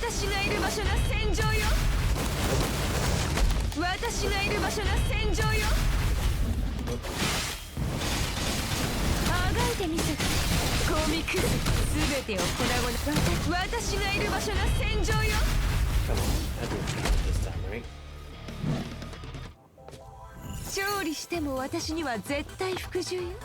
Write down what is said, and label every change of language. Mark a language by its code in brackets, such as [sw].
[ja] 私がいる場所が戦場よ。私がいる場所が戦場よ。あがいてみせてコミクス。全てを粉々に。私がいる場所が戦場よ。 [en] Come on, I didn't count this time, right? [ja] 勝利しても私には絶対服従よ。